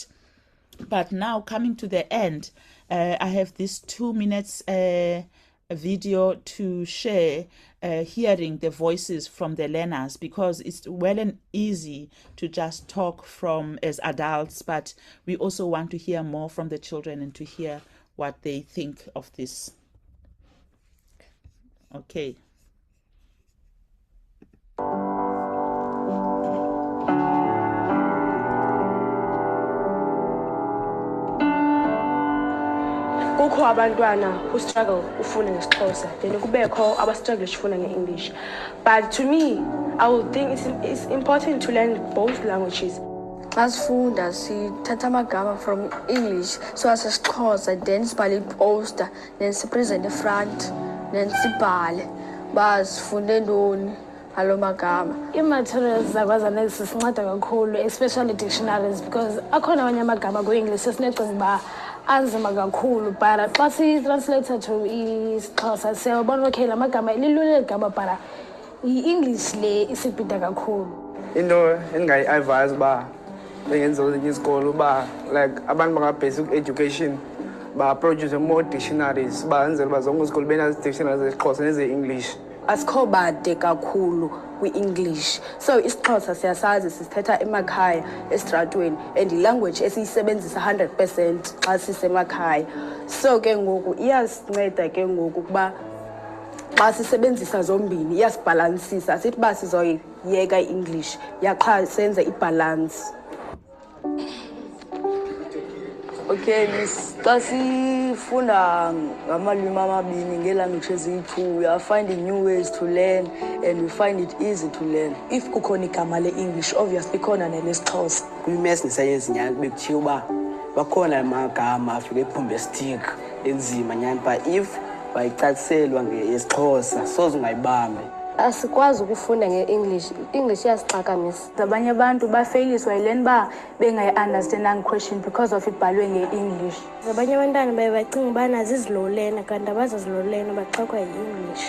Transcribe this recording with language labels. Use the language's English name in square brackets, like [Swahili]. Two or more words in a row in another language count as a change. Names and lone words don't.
[English] But now coming to the end, I have this 2 minutes video to share, hearing the voices from the learners, because it's well and easy to just talk from as adults, but we also want to hear more from the children and to hear what they think of this. Okay. [Xhosa] Kukho abantwana [English] who struggle [Xhosa] ufunda ngeXhosa, then kubekho aba-struggle ufunda nge-English. [English] But to me, I would think it's important to learn both languages. [Xhosa] Xa sifunda sithatha amagama from English so asesiXhosa, then sibhale iposter, then sipresente efront, then sibhale uba sifunde ntoni ngaloo magama. Ii-materials zakwazana zisinceda kakhulu, especially dictionaries, because akhona amanye amagama kwi-English esinicinga uba anzima kakhulu, but xa si-translate to isiXhosa siyabona okay la magama lilula ligama, but i-English le isibhida kakhulu. Into endingayi-advise uba bengenziwa kwezinye izikolo uba like abantu baka-basic education ba-produce [English] more dictionaries, [Xhosa] benzela uba zonke izikolo benazi-dictionaries zesiXhosa neze-English. Asikho bade kakhulu kwi-English, so isiXhosa siyasazi, sisithetha emakhaya esitratweni, and ilanguage esiyisebenzisa 100% xa sisemakhaya. So ke ngoku iyasinceda ke ngoku ukuba xa sisebenzisa zombini iyasibhalansisa, asithi uba sizoyiyeka i-English yaqha senze ibhalansi. Okay, xa sifunda ngamalwimi amabini ngeelanguage eziyi-2, [English] we are finding new ways to learn and we find it easy to learn. [Xhosa] If kukhona igama le-English, obviously ikhona nelesiXhosa. Kwi-maths nesayensi nyani bekuthiwa uba bakhona amagama afike ephumbe estik enzima nyani, but if wayicaciselwa ngesiXhosa soze ungayibambe. Asikwazi ukufunda nge-English, English iyasixakamisa. Abanye abantu bafeyiswa yile nto uba bengayi-understanding [English] question because of [Xhosa] ibhalwe nge-English. Abanye abantwana baye bacinga ubana zizilolena, kanti abazazilolena baxakwa yi-English.